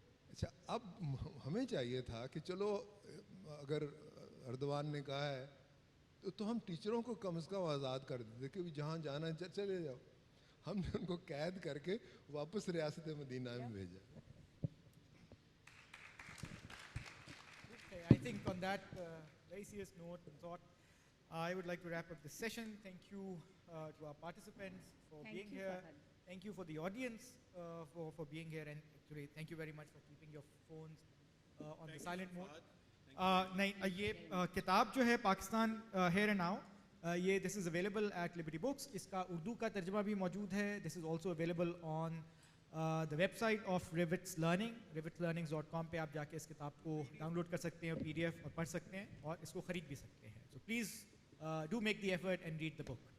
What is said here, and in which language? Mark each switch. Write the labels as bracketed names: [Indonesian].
[Urdu] اچھا, اب ہمیں چاہیے تھا کہ چلو اگر اردوان نے کہا ہے تو ہم ٹیچروں کو کم از کم آزاد کر دیتے کہ جہاں جانا ہے چلے جاؤ. ہم نے ان کو قید کر کے واپس ریاست مدینہ میں بھیجا. [English] I think on that very serious note and thought, I would like to wrap up this session. Thank you to our participants for being here. Thank you for the audience for being here, and actually thank you very much for keeping your phones on the silent mode. [Urdu] نہیں یہ کتاب جو ہے Pakistan here and now یہ [English] This is available at Liberty Books. [Urdu] اس کا اردو کا ترجمہ بھی موجود ہے. [English] this is also available on the website of Rivets Learning [Urdu] rivetslearnings.com پہ آپ جا کے اس کتاب کو ڈاؤن لوڈ کر سکتے ہیں, PDF اور پڑھ سکتے ہیں, اور اس کو خرید بھی سکتے ہیں. [English] So please do make the effort and read the book.